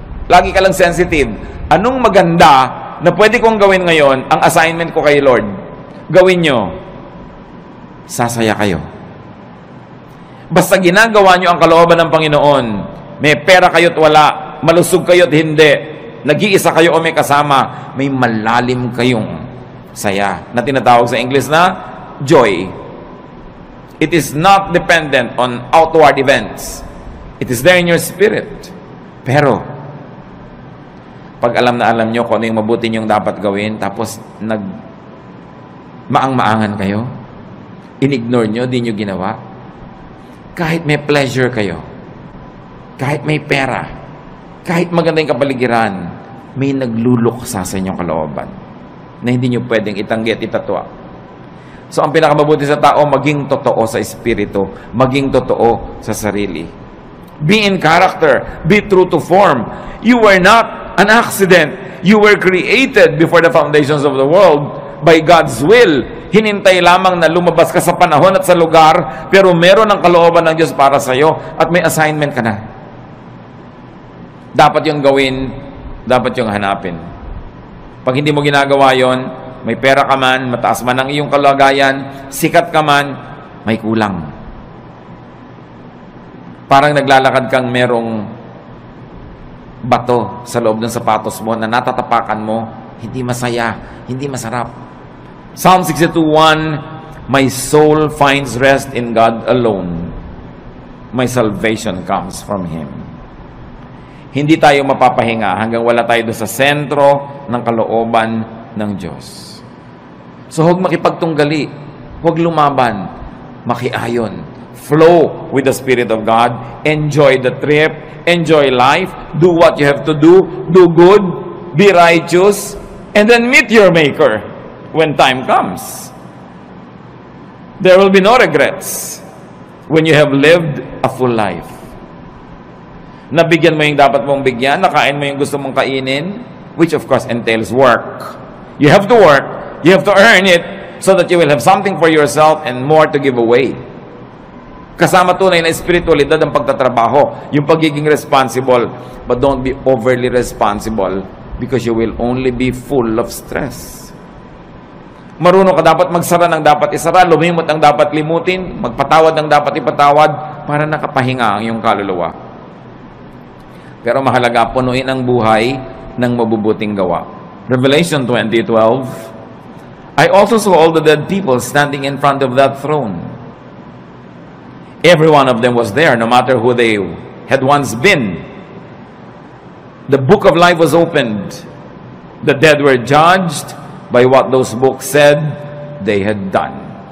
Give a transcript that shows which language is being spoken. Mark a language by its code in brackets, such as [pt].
[tl] Lagi ka lang sensitive. Anong maganda na pwede kong gawin ngayon, ang assignment ko kay Lord? Gawin nyo. Sasaya kayo. Basta ginagawa nyo ang kalooban ng Panginoon, may pera kayo't wala, malusog kayo't hindi, nag-iisa kayo o may kasama, may malalim kayong saya na tinatawag sa English na joy. [en] It is not dependent on outward events. It is there in your spirit. [tl] Pero pag alam na alam nyo kung ano yung mabuti nyong dapat gawin, tapos maang-maangan kayo, in-ignore nyo, di nyo ginawa, kahit may pleasure kayo, kahit may pera, kahit maganda yung kapaligiran, may nagluluksa sa inyong kalooban na hindi nyo pwedeng itanggi at itatwa. So, ang pinakamabuti sa tao, maging totoo sa espiritu, maging totoo sa sarili. [en] Be in character, be true to form. You were not an accident. You were created before the foundations of the world by God's will. [tl] Hinintay lamang na lumabas ka sa panahon at sa lugar, pero meron ang kalooban ng Diyos para sa iyo at may assignment ka na. Dapat yung gawin, dapat yung hanapin. Pag hindi mo ginagawa yon, may pera ka man, mataas man ang iyong kalagayan, sikat ka man, may kulang. Parang naglalakad kang merong bato sa loob ng sapatos mo na natatapakan mo, hindi masaya, hindi masarap. [en] Psalm 62:1, my soul finds rest in God alone. My salvation comes from Him. [tl] Hindi tayo mapapahinga hanggang wala tayo doon sa sentro ng kalooban ng Diyos. So huwag makipagtunggali, huwag lumaban, makiayon. [en] Flow with the Spirit of God, enjoy the trip, enjoy life, do what you have to do good, be righteous, and then meet your Maker when time comes. There will be no regrets. when you have lived a full life. [tl] Nabigyan mo yung dapat mong bigyan, nakain mo yung gusto mong kainin, [en] which of course entails work. You have to work, you have to earn it, so that you will have something for yourself and more to give away. [tl] Kasama tunay na espiritualidad ang pagtatrabaho, yung pagiging responsible, [en] but don't be overly responsible because you will only be full of stress. [tl] Marunong ka dapat magsara ng dapat isara, lumimot ang dapat limutin, magpatawad ng dapat ipatawad, para nakapahinga ang iyong kaluluwa. Pero mahalaga, punuin ang buhay ng mabubuting gawa. [en] Revelation 20:12, I also saw all the dead people standing in front of that throne. Every one of them was there, no matter who they had once been. The book of life was opened. The dead were judged by what those books said they had done.